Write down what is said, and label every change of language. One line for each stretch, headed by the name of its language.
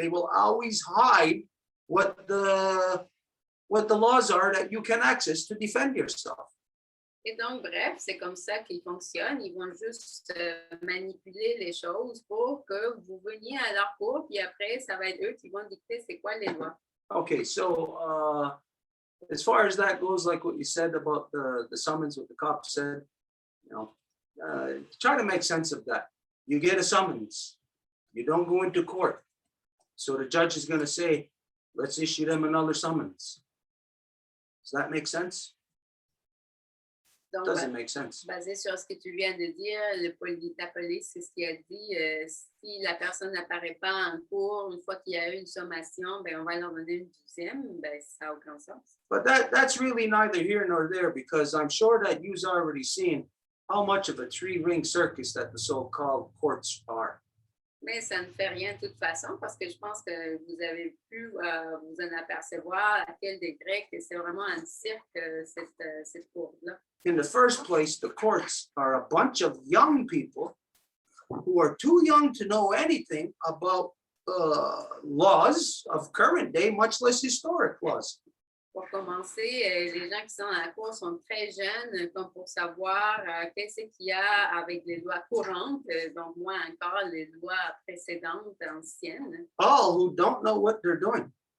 English: They will always hide what the laws are that you can access to defend yourself.
French: Et donc, bref, c'est comme ça qu'ils fonctionnent. Ils vont juste manipuler les choses pour que vous veniez à leur cours, puis après, ça va être eux qui vont dicter c'est quoi les lois.
English: Okay, so as far as that goes, like what you said about the summons, what the cop said, you know, try to make sense of that. You get a summons, you don't go into court. So the judge is going to say, let's issue them another summons. Does that make sense?
French: Donc,
English: Doesn't make sense.
French: basé sur ce que tu viens de dire, la police, c'est ce qu'il a dit. Si la personne n'apparaît pas en cours, une fois qu'il y a eu une sommation, ben, on va leur donner une deuxième. Ben, ça n'a aucun sens.
English: But that's really neither here nor there, because I'm sure that you've already seen how much of a 3-ring circus that the so-called courts are.
French: Mais ça ne fait rien de toute façon, parce que je pense que vous avez pu vous en apercevoir à quel degré que c'est vraiment un cirque, cette cour-là.
English: In the first place, the courts are a bunch of young people who are too young to know anything about laws of current day, much less historic laws.
French: Pour commencer, les gens qui sont à la cour sont très jeunes comme pour savoir qu'est-ce qu'il y a avec les lois courantes, donc moins encore les lois précédentes, anciennes.
English: All who don't know what they're doing.